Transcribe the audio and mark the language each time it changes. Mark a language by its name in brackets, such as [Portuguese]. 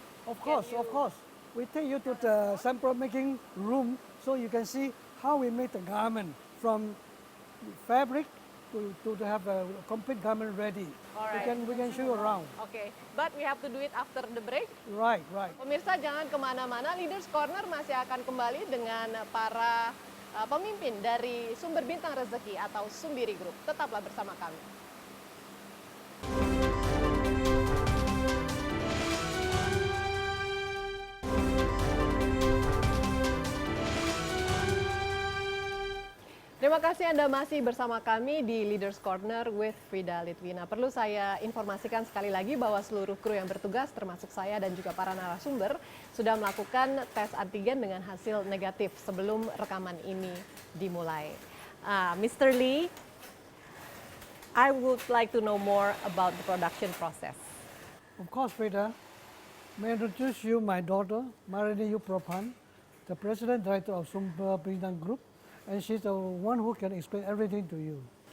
[English] Of course. We take you to the sample making room so you can see how we make the garment from fabric to have a complete garment ready. All right. We can show you around. Okay, but we have to do it after the break. Right. [Indonesian] Pemirsa jangan kemana-mana, Leaders Corner masih akan kembali dengan para pemimpin dari Sumber Bintang Rezeki atau Sumbiri Group. Tetaplah bersama kami. Terima kasih Anda masih bersama kami di Leaders Corner with Frida Litwina. Perlu saya informasikan sekali lagi bahwa seluruh kru yang bertugas, termasuk saya dan juga para narasumber, sudah melakukan tes antigen dengan hasil negatif sebelum rekaman ini dimulai. [English] Mr. Lee, I would like to know more about the production process. Of course, Frida. May I introduce you my daughter, Marini Yuprapan, the President Director of Sumber Bintang Group, and she's the one who can explain everything to you.